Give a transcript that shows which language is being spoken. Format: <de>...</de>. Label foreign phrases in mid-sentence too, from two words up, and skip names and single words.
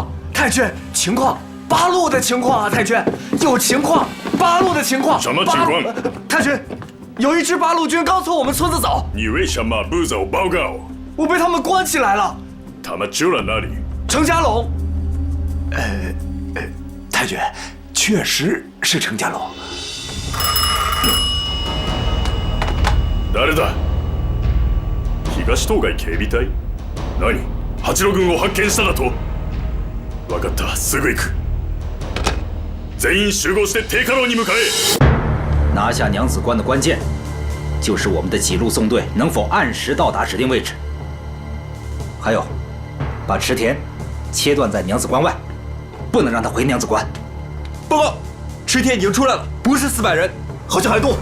<zh>太君，情况，八路的情况啊！太君，有情况，八路的情况。什么情况？太君，有一支八路军刚从我们村子走。你为什么不走报告？我被他们关起来了。他们住了哪里？程家垄。太君，确实是程家垄。</zh> <ja>誰だ？東東海警備隊？何？八路軍を発見しただと？分かった、すぐ行く。全員集合して定家楼に向かえ。</ja> <zh>拿下娘子关的关键，就是我们的几路纵队能否按时到达指定位置。还有，把池田切断在娘子关外，不能让他回娘子关。报告，池田已经出来了，不是400人，好像还多。</zh>